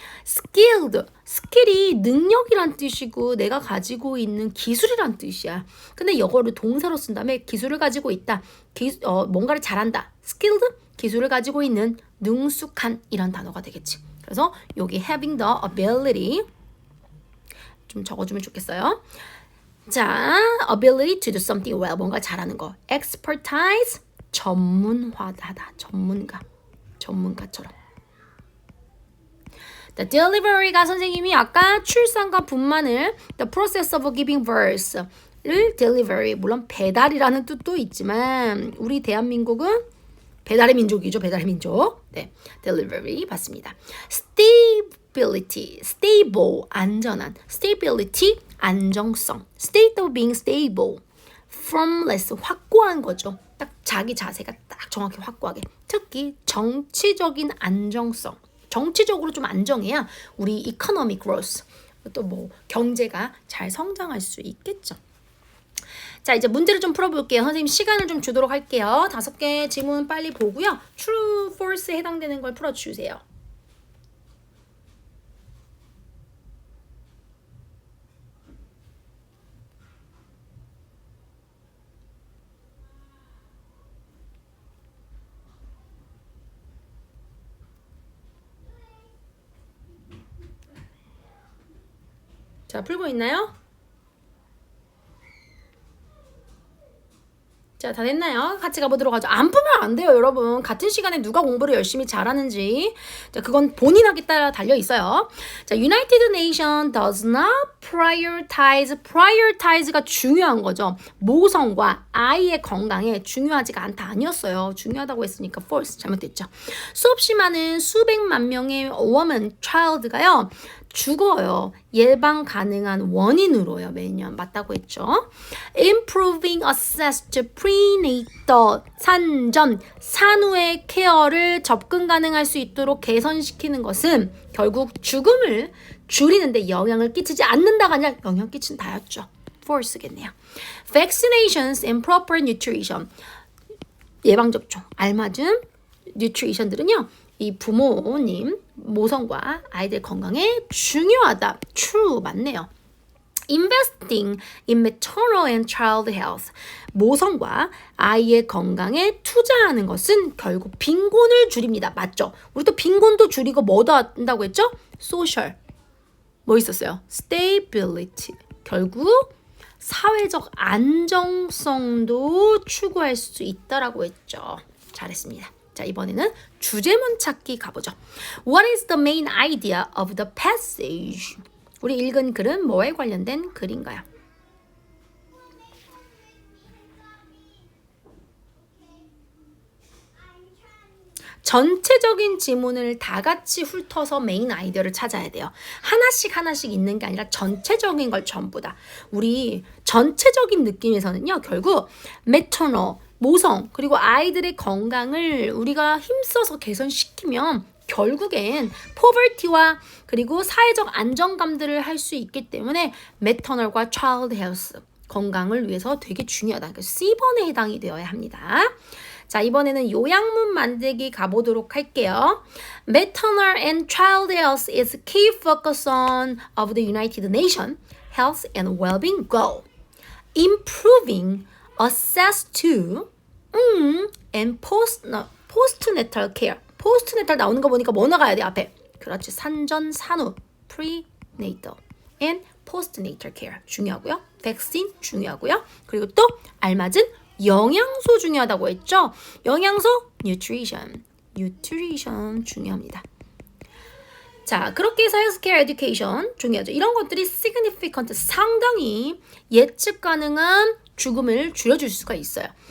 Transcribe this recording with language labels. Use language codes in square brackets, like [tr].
[ko] skilled, skill이 능력이란 뜻이고 내가 가지고 있는 기술이란 뜻이야. 근데 이거를 동사로 쓴 다음에 기술을 가지고 있다. 뭔가를 잘한다. skilled, 기술을 가지고 있는 능숙한 이런 단어가 되겠지. 그래서 여기 [en] having the ability [ko] 좀 적어주면 좋겠어요. 자, [en] ability to do something well, [ko] 뭔가 잘하는 거. expertise, 전문화하다, 전문가처럼. The delivery가 선생님이 아까 출산과 분만을 [en] the process of giving birth [ko] 를 delivery, 물론 배달이라는 뜻도 있지만 우리 대한민국은 배달의 민족이죠. 배달의 민족. 네, delivery 봤습니다. stability, stable, 안전한. [en] stability, 안정성. state of being stable. [ko] firmless, 확고한 거죠. 딱 자기 자세가 딱 정확히 확고하게. 특히 정치적인 안정성. 정치적으로 좀 안정해야 우리 [en] economic growth, [ko] 또 뭐 경제가 잘 성장할 수 있겠죠. 자, 이제 문제를 좀 풀어볼게요. 선생님 시간을 좀 주도록 할게요. 5개 지문 빨리 보고요. True, false에 해당되는 걸 풀어주세요. 자, 풀고 있나요? 자, 다 됐나요? 같이 가보도록 하죠. 안 풀면 안 돼요, 여러분. 같은 시간에 누가 공부를 열심히 잘하는지. 자, 그건 본인에게 따라 달려 있어요. [en] 자, United Nation does not prioritize. [ko] prioritize가 중요한 거죠. 모성과 아이의 건강에 중요하지가 않다 아니었어요. 중요하다고 했으니까 false 잘못됐죠. 수없이 많은 수백만 명의 woman, child가요. 죽어요. 예방 가능한 원인으로요. 매년 맞다고 했죠. [en] Improving access to prenatal [ko] 산전 산후의 케어를 접근 가능할 수 있도록 개선시키는 것은 결국 죽음을 줄이는데 영향을 끼치지 않는다가 아니라 영향 끼친다였죠. false겠네요. [en] Vaccinations and proper nutrition [ko] 예방접종 알맞은 [en] nutrition들은요. [ko] 이 부모님 모성과 아이들 건강에 중요하다. True 맞네요. [en] Investing in maternal and child health [ko] 모성과 아이의 건강에 투자하는 것은 결국 빈곤을 줄입니다. 맞죠? 우리 또 빈곤도 줄이고 뭐도 한다고 했죠? Social 뭐 있었어요? Stability 결국 사회적 안정성도 추구할 수 있다라고 했죠. 잘했습니다. 자, 이번에는 주제문 찾기 가보죠. [en] What is the main idea of the passage? [ko] 우리 읽은 글은 뭐에 관련된 글인가요? 전체적인 지문을 다 같이 훑어서 메인 아이디어를 찾아야 돼요. 하나씩 하나씩 있는 게 아니라 전체적인 걸 전부 다. 우리 전체적인 느낌에서는요. 결국 매터널, 모성, 그리고 아이들의 건강을 우리가 힘써서 개선시키면 결국엔 포버티와 그리고 사회적 안정감들을 할 수 있기 때문에 매터널과 차일드 헬스 건강을 위해서 되게 중요하다. 그러니까 C번에 해당이 되어야 합니다. 자, 이번에는 요약문 만들기 가보도록 할게요. [en] Maternal and child health is key focus on of the United Nations Health and Wellbeing Goal. Improving access to and postnatal care. [ko] postnatal 나오는 거 보니까 뭐 나가야 돼 앞에? 그렇지. 산전, 산후, [en] prenatal and postnatal care [ko] 중요하고요. 백신 중요하고요. 그리고 또 알맞은 영양소 중요하다고 했죠. 영양소 nutrition 중요합니다. 자, 그렇게 해서 헬스케어 에듀케이션 중요하죠. 이런 것들이 significant 상당히 예측 가능한 죽음을 줄여줄 수가 있어요.